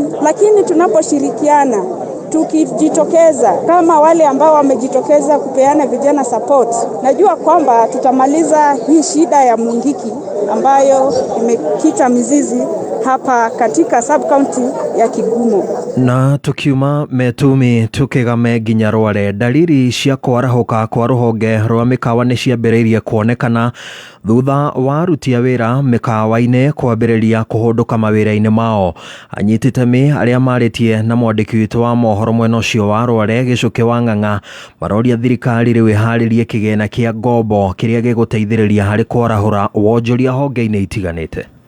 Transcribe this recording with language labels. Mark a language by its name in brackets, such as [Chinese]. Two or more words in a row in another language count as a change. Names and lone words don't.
[Swahili] Lakini tunaposhirikiana, tukijitokeza kama wale ambao wamejitokeza kupeana vijana support, najua kwamba tutamaliza hii shida ya Mungiki ambayo imekita mizizi hapa katika sub-county ya Kigumo. [Kikuyu] Na tukiuma metumi tukigame nginya Rware, dalili cia kwarahuka kwa rũhonge rwa mĩkawa nĩ ciambĩrĩirie kuonekana thutha wa aruti a wĩra mĩkawa-inĩ kwambĩrĩria kũhũndũka mawĩra-inĩ mao. Anyiti itemi arĩa marĩtie na mwandĩki witũ wa mohoro mwena ũcio wa Rware Gĩcũkĩ wa Ng'ang'a maroria thirikari rĩu ĩharĩrie kĩgĩna kĩa ngombo kĩrĩa gĩgũteithĩrĩria harĩ kwarahũra wonjoria honge-inĩ itiganĩte.